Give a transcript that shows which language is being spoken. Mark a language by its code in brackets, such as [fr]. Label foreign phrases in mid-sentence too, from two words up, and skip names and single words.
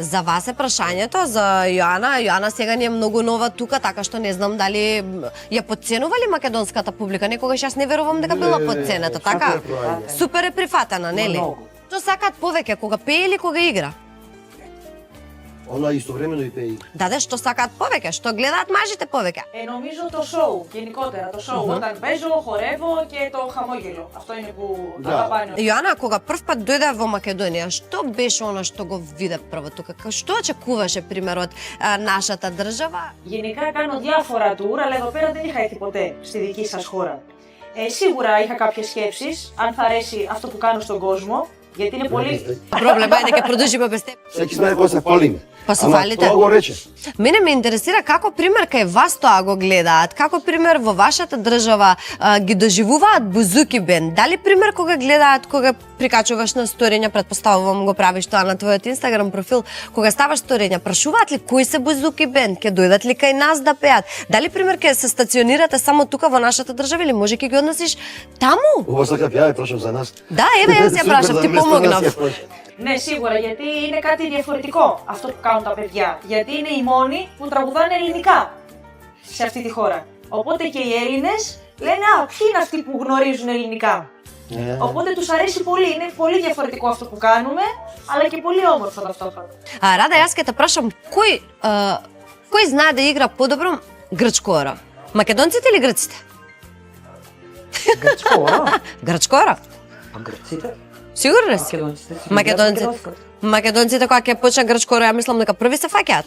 [mk] За вас е прашањето, за Јоана. Јоана сега ни е многу нова тука, така што не знам дали ја подценува ли македонската публика. Некогаш јас не верувам дека била подценета, така? супер проаѓа. Супер е прифатена, нели? Многу. Што сакаат повеќе, кога пее или кога игра? Она истовремено и пеи. Даде, што сакаат повеќе, што гледаат мажите повеќе. [el] Νομίζω το show, γενικότερα το show. Όταν παίζω, χορεύω και το χαμόγελο. Αυτό είναι που [mk] Да. [el] αγαπάνε. [mk] Јоана, кога прв пат дојде во Македонија, што беше она што го виде прво тука? Што очекуваше, пример, од нашата држава? [el] Γενικά κάνω διάφορα tour, αλλά εδώ πέρα δεν είχα έρθει ποτέ στη δική σας χώρα. Σίγουρα είχα κάποιες σκέψεις, αν θα αρέσει αυτό που κάνω στον κόσμο, γιατί είναι πολύ... [mk] Проблем е дека продолжиме без теб. Секи сме кој се фалиме. Па се Ама фалите. Тоа го рече. Мене ме интересира како пример кај вас тоа го гледаат, како пример во вашата држава ги доживуваат Бузуки бенд. Дали пример кога гледаат, кога прикачуваш на сториња, претпоставувам го правиш тоа на твојот Инстаграм профил, кога ставаш сториња, прашуваат ли кои се Бузуки бенд, ќе дојдат ли кај нас да пеат? Дали пример ќе се стационирате само тука во нашата држава или може ќе ги однесиш таму? Ова сакав ја прашам за нас. Да, еве јас ја прашам, ти помогнав. [el] Ναι, σίγουρα, γιατί είναι κάτι διαφορετικό αυτό που κάνουν τα παιδιά. Γιατί είναι οι μόνοι που τραγουδάνε ελληνικά σε αυτή τη χώρα. Οπότε και οι Έλληνες λένε «Α, ποιοι είναι αυτοί που γνωρίζουν ελληνικά». Οπότε τους αρέσει πολύ, είναι πολύ διαφορετικό αυτό που κάνουμε, αλλά και πολύ όμορφο ταυτόχρονα. [mk] Рада, јас ќе те прашам, кој знае да игра подобро грчкора? Македонците или грците? Грчко, Грчкора? а грците? Сигурно ли си? Македонците си Македонците. играат македонско. Македонците кога ќе почне грчкора, ја мислам дека први се фаќаат.